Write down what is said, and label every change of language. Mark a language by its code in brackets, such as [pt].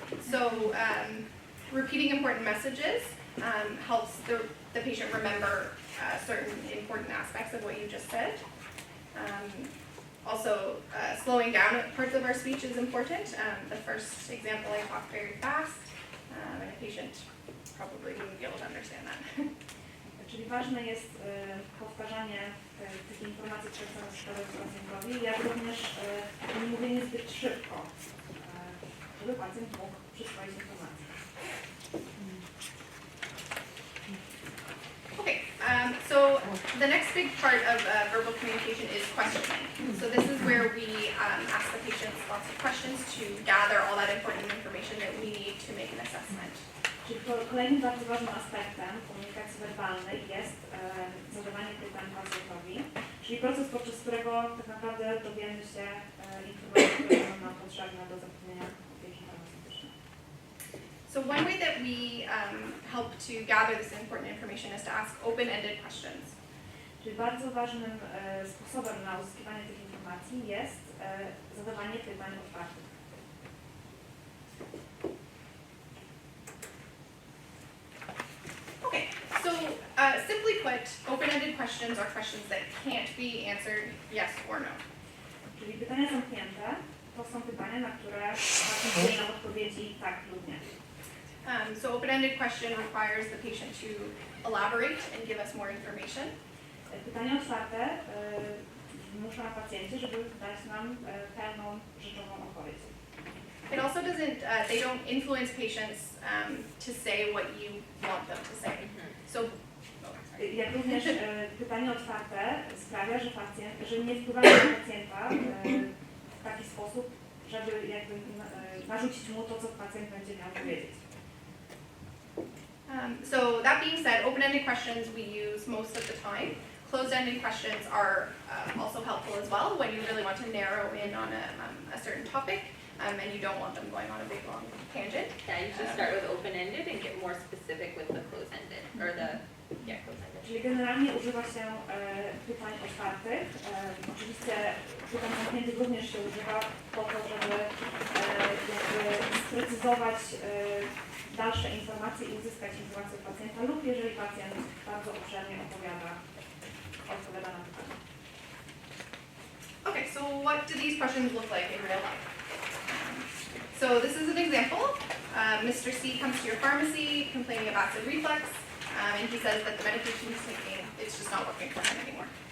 [en] So repeating important messages helps the patient remember certain important aspects of what you just said. Also, slowing down parts of our speech is important. The first example, I talk very fast, and a patient probably wouldn't be able to understand that. [pl] Czyli ważne jest powtarzanie tych informacji, które chcemy przekazać pacjentowi, jak również nie mówienie zbyt szybko, żeby pacjent mógł przyswoić informacje. [en] Okay, so the next big part of verbal communication is questioning. So this is where we ask the patients lots of questions to gather all that important information that we need to make an assessment. [pl] Czyli kolejnym bardzo ważnym aspektem komunikacji werbalnej jest zadawanie pytań pacjentowi, czyli proces, podczas którego tak naprawdę dowiemy się informacji, które są nam potrzebne do zapewnienia opieki farmaceutycznej. [en] So one way that we help to gather this important information is to ask open-ended questions. [pl] Czyli bardzo ważnym sposobem na uzyskiwanie tych informacji jest zadawanie pytań otwartych. [en] Okay, so simply put, open-ended questions are questions that can't be answered yes or no. [pl] Czyli pytania zamknięte to są pytania, na które pacjent daje nam odpowiedzi tak lub nie. [en] So open-ended question requires the patient to elaborate and give us more information. [pl] Pytania otwarte muszą na pacjencie, żeby dać nam pełną, rzeczową odpowiedź. [en] It also doesn't, they don't influence patients to say what you want them to say. So, [pl] Jak również pytanie otwarte sprawia, że nie wpływamy na pacjenta w taki sposób, żeby jakby narzucić mu to, co pacjent będzie miał powiedzieć. [en] So that being said, open-ended questions we use most of the time. Closed-ended questions are also helpful as well when you really want to narrow in on a certain topic and you don't want them going on a big long tangent. Yeah, you should start with open-ended and get more specific with the closed-ended, or closed-ended. [pl] Czyli generalnie używa się pytań otwartych. Oczywiście pytań zamkniętych również się używa po to, żeby jakby sprecyzować dalsze informacje i uzyskać informacje od pacjenta lub jeżeli pacjent bardzo obszernie odpowiada na pytania. [en] Okay, so what do these questions look like in real life? So this is an example. Mr. C comes to your pharmacy complaining of acid reflux, and he says that the medication he's taking, it's just not working for him anymore.